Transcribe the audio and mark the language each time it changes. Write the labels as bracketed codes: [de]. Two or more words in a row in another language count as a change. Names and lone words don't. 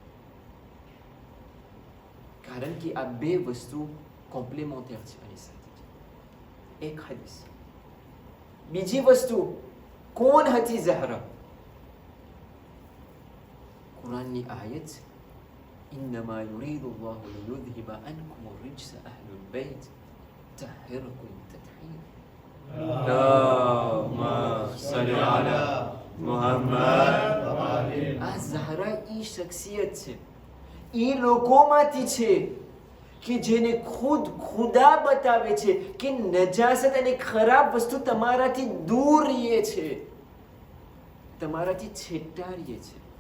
[gu] કારણ કે આ બે વસ્તુ કોમ્પ્લિમેન્ટર છે આની સાથે. એક હદીસ. બીજી વસ્તુ, કોણ હતી ઝહરા? કુરાનની આયત છે, [ar] إنما يريد الله ليذهب عنكم الرجس أهل البيت طهركم تطهيرا. اللهم صل على محمد وآل. [gu] આ ઝહરા એ શખ્સિયત છે, એ લોકોમાંથી છે કે જેને ખુદ ખુદા બતાવે છે કે નજાસત અને ખરાબ વસ્તુ તમારાથી દૂર રહે છે, તમારાથી છેટાડીએ છે.